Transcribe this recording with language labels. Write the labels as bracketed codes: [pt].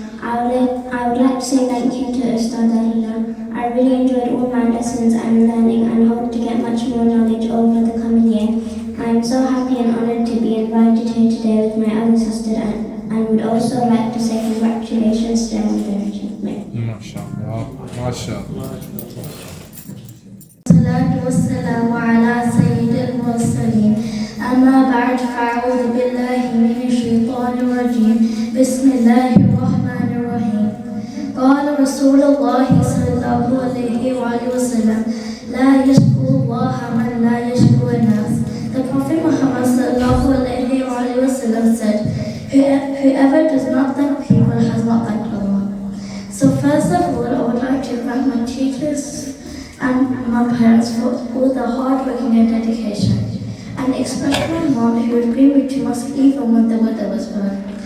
[en] I would like to say thank you to Ustad Alina. I really enjoyed all my lessons and learning and hope to get much more knowledge over the coming year. I am so happy and honoured to be invited here today with my other sister and would also like to say congratulations to everyone. MashaAllah, MashaAllah. [ar] والصلاة والسلام على سيد المرسلين أما بعد فأعوذ بالله من الشيطان الرجيم بسم الله الرحمن الرحيم قال رسول الله صلى الله عليه وسلم لا يشكو الله من لا يشكو الناس. [en] The Prophet Muhammad sallallahu alaihi wasallam said, whoever does not thank people has not thanked Allah. So first of all, I would like to thank my teachers and my parents for all the hard working and dedication, and especially my mom who would bring me to mosque even when the weather was bad.